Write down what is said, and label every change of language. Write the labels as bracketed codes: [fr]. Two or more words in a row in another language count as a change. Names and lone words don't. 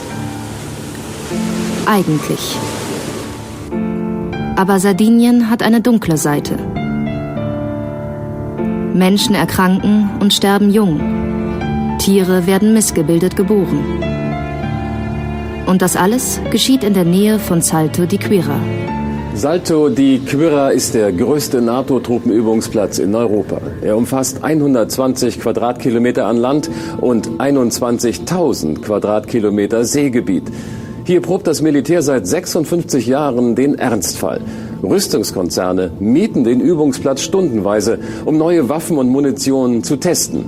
[de] Eigentlich. Aber Sardinien hat eine dunkle Seite. Menschen erkranken und sterben jung. Tiere werden missgebildet geboren. Und das alles geschieht in der Nähe von Salto di Quirra. Salto di Quirra ist der größte NATO-Truppenübungsplatz in Europa. Er umfasst 120 Quadratkilometer an Land und 21.000 Quadratkilometer Seegebiet. Hier probt das Militär seit 56 Jahren den Ernstfall. Rüstungskonzerne mieten den Übungsplatz stundenweise, um neue Waffen und Munition zu testen.